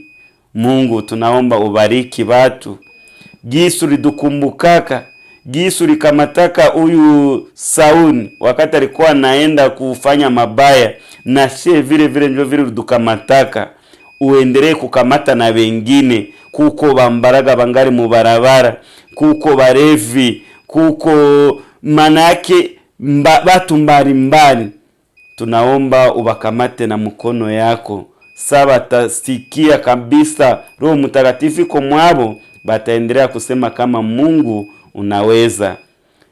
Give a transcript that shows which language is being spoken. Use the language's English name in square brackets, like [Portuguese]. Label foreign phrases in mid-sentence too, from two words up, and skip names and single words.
[Swahili] Mungu tunaomba ubariki watu. Gisu lidukumbukaka, gisu likamataka huyu Sauli wakati alikuwa naenda kufanya mabaya, na sie vile ndio vile lidukamataka. Uendelee kukamata na wengine. [Kinyarwanda] Kuko bambaraga bangari mu barabara, kuko barevi, kuko [Swahili] manake batu mbalimbali. Tunaomba ubakamate na mkono yako. Saba tasikia kabisa Roho Mtakatifu kwa mwabo, bataendelea kusema kama Mungu unaweza.